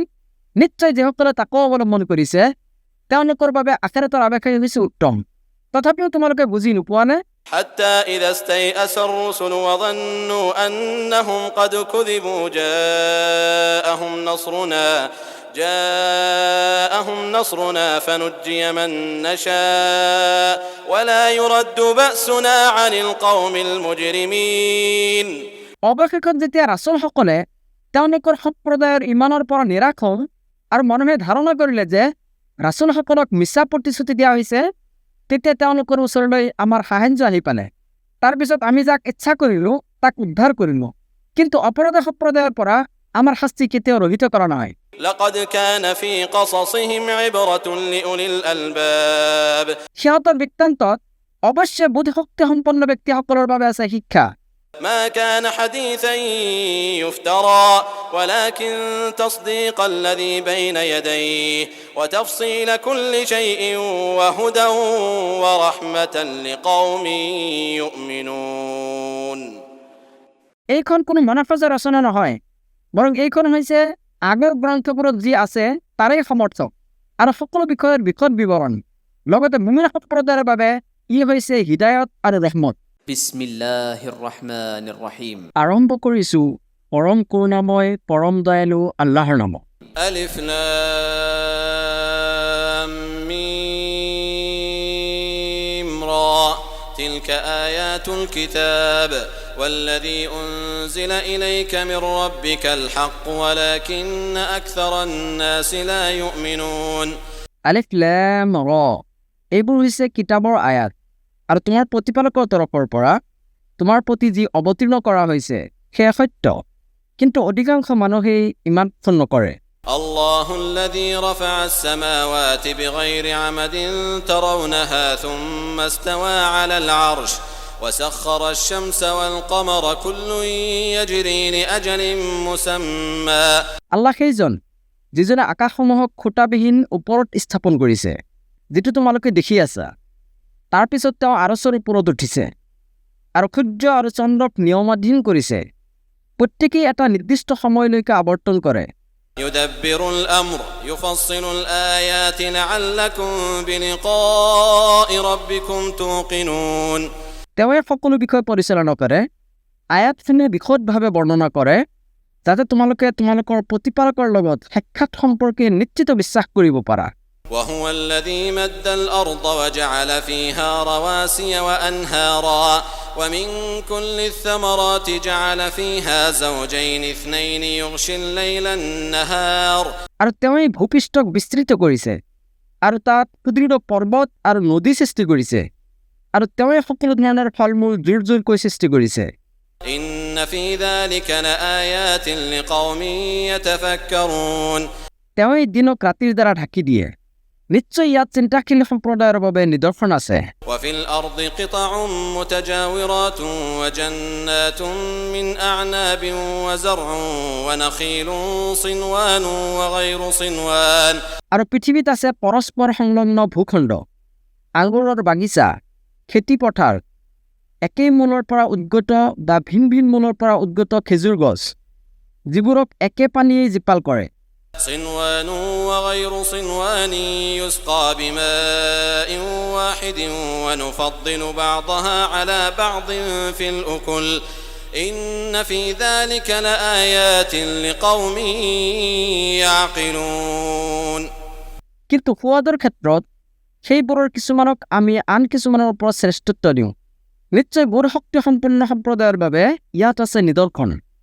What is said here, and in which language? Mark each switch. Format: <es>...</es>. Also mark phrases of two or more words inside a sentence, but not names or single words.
<as>নিশ্চয় যিসকলে তাকো অৱলম্বন কৰিছে তেওঁলোকৰ বাবে আখিৰাতৰ আৱেশাই হৈছে উত্তম। তথাপিও তোমালোকে বুজি নোপোৱা নে?</as> <ar>حتى إذا استيأس الرسل وظنوا أنهم قد كذبوا جاءهم نصرنا فنجي من نشاء ولا يرد بأسنا عن القوم المجرمين</ar> <as>অৱশেষত যেতিয়া ৰাছুলসকলে তেওঁলোকৰ সম্প্ৰদায়ৰ ইমানৰ পৰা নিৰাশ হ'ল আৰু মানুহে ধাৰণা কৰিলে যে ৰাছুলসকলক মিছা প্ৰতিশ্ৰুতি দিয়া হৈছে, তেতিয়া তেওঁলোকৰ ওচৰলৈ আমাৰ সাহায্য আহি পালে। তাৰপিছত আমি যাক ইচ্ছা কৰিলো তাক উদ্ধাৰ কৰিলো, কিন্তু অপৰাধী সম্প্ৰদায়ৰ পৰা আমাৰ শাস্তি কেতিয়াও ৰহিত কৰা নহয়।</as> <ar>لقد كان في قصصهم عبرة لأولي الألباب</ar> <as>সিহঁতৰ বৃত্তান্তত অৱশ্যে বুদ্ধিশক্তি সম্পন্ন ব্যক্তিসকলৰ বাবে আছে শিক্ষা।</as> <ar>ما كان حديثا يفترى ولكن تصديق الذي بين يديه وتفصيل كل شيء وهدى ورحمة لقوم يؤمنون</ar> <as>এইখন কোনো মনাফজা ৰচনা নহয়, বৰং এইখন হৈছে আগৰ গ্ৰন্থবোৰত যি আছে তাৰেই সমৰ্থক আৰু সকলো বিষয়ৰ বিশদ বিৱৰণ। লগতে মুমিন সম্প্ৰদায়ৰ বাবে ই হৈছে হিদায়ত আৰু ৰহমত।</as> <ar>بسم الله الرحمن الرحيم.</ar> <as>আৰম্ভ কৰিছো পৰম কৰুণাময় পৰম দয়ালু আল্লাহৰ নামত।</as> <ar>ألف لام ميم را تلك آيات الكتاب والذي أنزل إليك من ربك الحق ولكن أكثر الناس لا يؤمنون</ar> <as>আলিফ লাম ৰ এইবোৰ হৈছে কিতাপৰ আয়াত আৰু তোমাৰ প্ৰতিপালকৰ তৰফৰ পৰা তোমাৰ প্ৰতি যি অৱতীৰ্ণ কৰা হৈছে সেয়া সত্য কিন্তু অধিকাংশ মানুহেই ইমান পছন্দ নকৰে</as> <ar>الله الذي رفع السماوات بغير عمد ترونها ثم استوى على العرش وسخر الشمس والقمر كل يجري لأجل مسمى</ar> <as>আল্লাহ সেইজন যিজনে আকাশসমূহক খুঁটাবিহীন ওপৰত স্থাপন কৰিছে যিটো তোমালোকে দেখি আছা তাৰ পিছত তেওঁ আৰচৰ ওপৰত উঠিছে আৰু সূৰ্য আৰু চন্দ্ৰক নিয়মাধীন কৰিছে প্ৰত্যেকেই এটা নিৰ্দিষ্ট সময়লৈকে আৱৰ্তন কৰে</as> <ar>يدبر الأمر يفصل الآيات لعلكم بلقاء ربكم توقنون</ar> <as>তেওঁৱে সকলো বিষয় পৰিচালনা কৰে আয়াতখিনিয়ে বিশদভাৱে বৰ্ণনা কৰে যাতে তোমালোকে তোমালোকৰ প্ৰতিপালকৰ লগত সাক্ষাৎ সম্পৰ্কে নিশ্চিত বিশ্বাস কৰিব পাৰা</as> <ar>وهو الذي مد الأرض وجعل فيها رواسي وأنهارا ومن كل الثمرات جعل فيها زوجين اثنين يغشي الليل النهار</ar> <as>আৰু তেওঁৱে ভূপৃষ্ঠক বিস্তৃত কৰিছে আৰু তাত সুদৃঢ় পৰ্বত আৰু নদী সৃষ্টি কৰিছে আৰু তেওঁৱে সকলো ধৰণৰ ফলমূল জোৰ সৃষ্টি কৰিছে</as> <ar>إن في ذلك لآيات لقوم يتفكرون</ar> <as>তেওঁৱে দিনক ৰাতিৰ দ্বাৰা ঢাকি দিয়ে নিশ্চয় ইয়াত চিন্তাশীল সম্প্ৰদায়ৰ বাবে নিদৰ্শন আছে</as> <ar>وفي الأرض قطع متجاورات وجنات من أعناب وزرع ونخيل صنوان وغير صنوان</ar> <as>আৰু পৃথিৱীত আছে পৰস্পৰ সংলগ্ন ভূখণ্ড আঙুৰৰ বাগিচা খেতি পথাৰ একেই মূলৰ পৰা উদ্গত বা ভিন ভিন মূলৰ পৰা উদ্গত খেজুৰ গছ যিবোৰক একে পানীয়ে জীপাল কৰে</as> <ar>صنوان وغير صنوان يسقى بماء واحد ونفضل بعضها على بعض في الأكل إن في ذلك لآيات لقوم يعقلون</ar> <as>কিন্তু সোৱাদৰ ক্ষেত্ৰত সেইবোৰৰ কিছুমানক আমি আন কিছুমানৰ ওপৰত শ্ৰেষ্ঠত্ব দিওঁ নিশ্চয় বৰ শক্তিসম্পন্ন সম্প্ৰদায়ৰ বাবে ইয়াত আছে নিদৰ্শন</as>